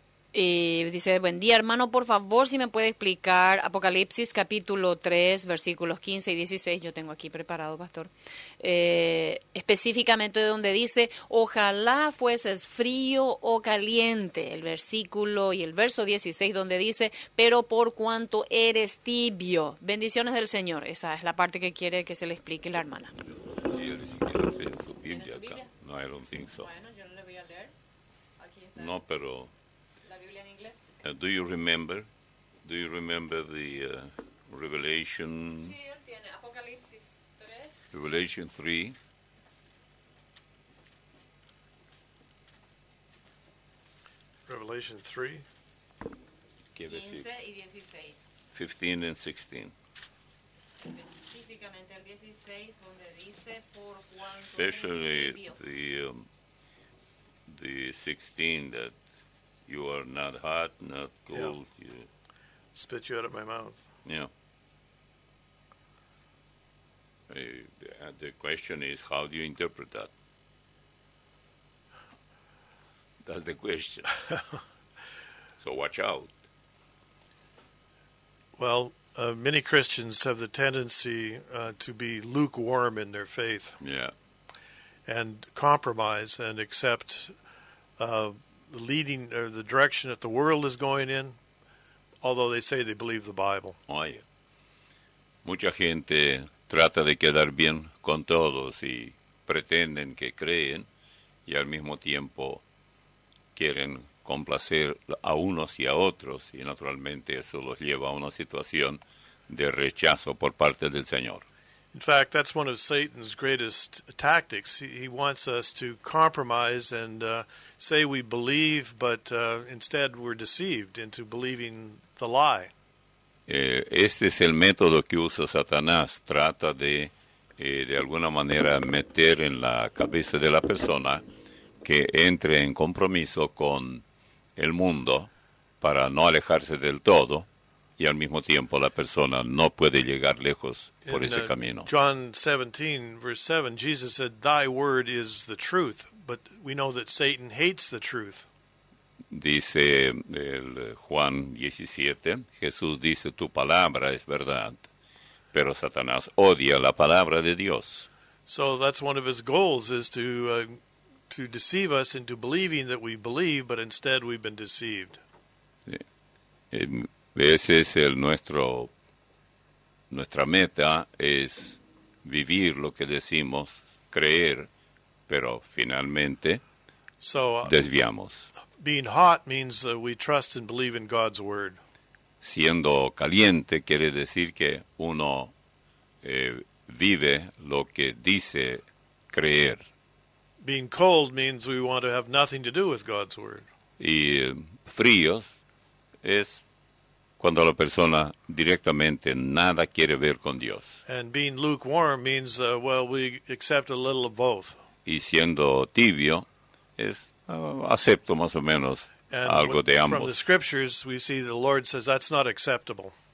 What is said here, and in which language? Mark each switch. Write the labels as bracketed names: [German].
[Spanish] Y dice, buen día hermano, por favor si me puede explicar Apocalipsis capítulo 3 versículos 15 y 16, yo tengo aquí preparado, pastor, específicamente donde dice, ojalá fueses frío o caliente, el versículo y el verso 16 donde dice, pero por cuanto eres tibio, bendiciones del Señor. Esa es la parte que quiere que se le explique la hermana. Sí, él ni siquiera tiene su Biblia acá. [English] No, I don't think so. [Spanish] Bueno, yo le voy a leer. Aquí está. No, pero ¿La Biblia en inglés? [English] do you remember the Revelation? [Spanish] Sí, él tiene Apocalipsis 3. [English] Revelation 3. Revelation 3. [Spanish] Quiere decir 15 y 16. [English] 15 and 16. [Spanish] Específicamente el 16, donde dice por cuanto [English] Especially [Spanish] eres tibio. [English] the 16, that you are not hot, not cold. Spit you out of my mouth. Yeah. The question is, how do you interpret that? That's the question. So watch out. Well, many Christians have the tendency to be lukewarm in their faith Yeah. and compromise and accept the leading or the direction that the world is going in, although they say they believe the Bible. [Spanish] Oye, mucha gente trata de quedar bien con todos y pretenden que creen y al mismo tiempo quieren complacer a unos y a otros, y naturalmente eso los lleva a una situación de rechazo por parte del Señor. [English] In fact, that's one of Satan's greatest tactics. He wants us to compromise and say we believe, but instead we're deceived into believing the lie. [Spanish] Este es el método que usa Satanás. Trata de alguna manera meter en la cabeza de la persona que entre en compromiso con el mundo para no alejarse del todo, y al mismo tiempo la persona no puede llegar lejos por ese camino. [English] John 17, verse 7, Jesus said, "Thy word is the truth," but we know that Satan hates the truth. [Spanish] Dice el Juan 17, Jesús dice, tu palabra es verdad, pero Satanás odia la palabra de Dios. [English] So that's one of his goals, is to deceive us into believing that we believe, but instead we've been deceived. [Spanish] Ese es nuestra meta, es vivir lo que decimos, creer, pero finalmente desviamos. [English] Being hot means we trust and believe in God's word. [Spanish] Siendo caliente quiere decir que uno vive lo que dice creer. [English] Being cold means we want to have nothing to do with God's word. [Spanish] Y fríos es cuando la persona directamente nada quiere ver con Dios. [English] And being lukewarm means, we accept a little of both. [Spanish] Y siendo tibio es acepto más o menos [English] And [Spanish] algo de [English] from the [Spanish] ambos. [English] scriptures, we see the Lord says that's not acceptable.